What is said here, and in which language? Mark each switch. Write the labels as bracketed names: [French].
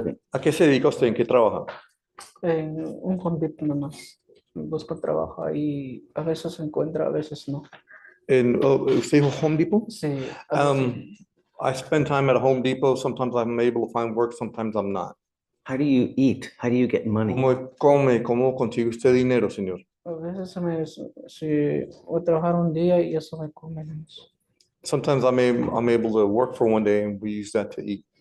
[Spanish] ¿A qué se dedica usted? ¿En qué trabaja? En un convicto nomás. Busco trabajo y a veces se encuentra, a veces no. ¿Usted dijo Home Depot? Sí. algo así. [English] I spend time at a Home Depot. Sometimes I'm able to find work, sometimes I'm not. How do you eat? How do you get money? [Spanish] ¿Cómo come? ¿Cómo consigue usted dinero, señor? A veces si voy a trabajar un día y eso me come. [English] Sometimes I'm able to work for one day and we use that to eat.